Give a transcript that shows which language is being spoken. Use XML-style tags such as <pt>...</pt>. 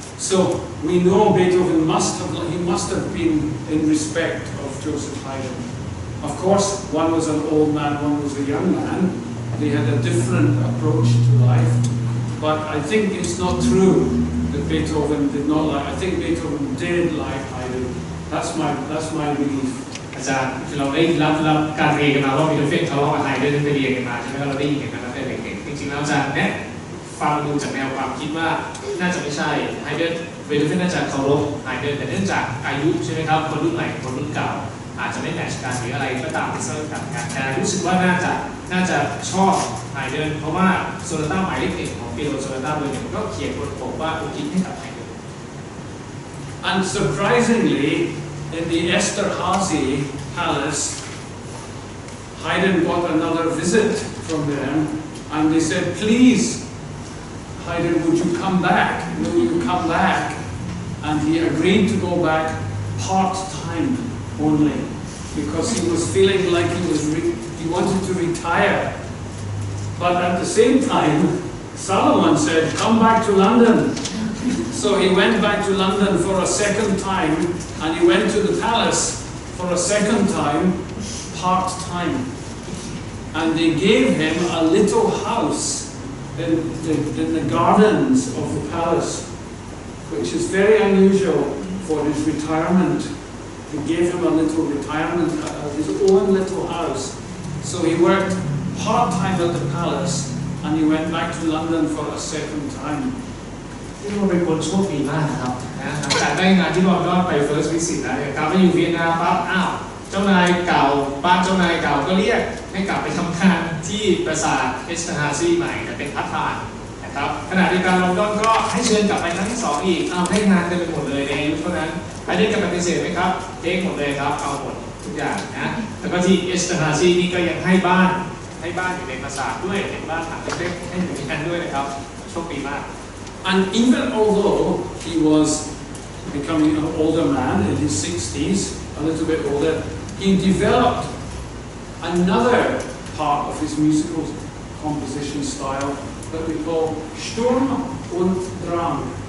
<en>So we know Beethoven must have been in respect of Joseph Haydn. Of course, one was an old man, one was a young man. They had a different approach to life. But I think it's not true that Beethoven did not like. I think Beethoven did like Haydn. That's my belief.</en> <th>อาจารย์คือเราได้รับการเรียนกันมาว่าเบโธเฟนทะเลาะกับไฮเดนไปเรียนกันมาใช่ไหมเราได้ยินกันมาตั้งแต่เด็กๆจริงๆแล้วอาจารย์เนี่ยฟังดูจากแนวความคิดว่าน่าจะไม่ใช่ไฮเดนเบโธเฟนน่าจะเคารพไฮเดนแต่เนื่องจากอายุใช่ไหมครับคนรุ่นใหม่คนรุ่นเก่าอาจจะไม่แมทช์กันหรืออะไรก็ตามที่เสริมกันแต่รู้สึกว่าน่าจะชอบไฮเดนเพราะว่าโซนาต้าหมายเลข1ของเปียโนโซนาต้าเบอร์1ก็เขียนบทบอกว่าอุทิศให้กับไฮเดน</th> <en>And surprisingly, in the Esterházy Palace, Haydn got another visit from them, and they said, please, Haydn, would you come back? Will you come back? And he agreed to go back part-time only, because he was feeling like he wanted to retire. But at the same time, Salomon said, come back to London. So he went back to London for a second time, and he went to the palace for a second time, part-time. And they gave him a little house in the gardens of the palace, which is very unusual for his retirement. They gave him a little retirement, his own little house. So he worked part-time at the palace, and he went back to London for a second time.</en> <th>ที่เราเป็นคนโชคดีมากนะครับหลังจากได้งานที่ลอนดอนไป</th> <en>first visit</en> <th>แล้วเนี่ยกลับมาอยู่เวียนนาปั๊บเจ้านายเก่าบ้านเจ้านายเก่าก็เรียกให้กลับไปทำงานที่ปราสาทเอสเตอร์ฮาซีใหม่แต่เป็นพาร์ทไทม์นะครับขณะเดียวกันลอนดอนก็ให้เชิญกลับไปครั้งที่2อีกได้งานเต็มไปหมดเลยในเพราะนั้นใครได้กลับปฏิเสธไหมครับเทคหมดเลยครับเอาหมดทุกอย่างนะแล้วก็ที่เอสเตอร์ฮาซีนี่ก็ยังให้บ้านอยู่ในปราสาทด้วยเป็นบ้านหลังเล็กๆให้อยู่ที่นั่นด้วยนะครับโชคดีมาก</th> <en>And even although he was becoming an older man in his 60s, a little bit older, he developed another part of his musical composition style that we call Sturm und Drang.</en>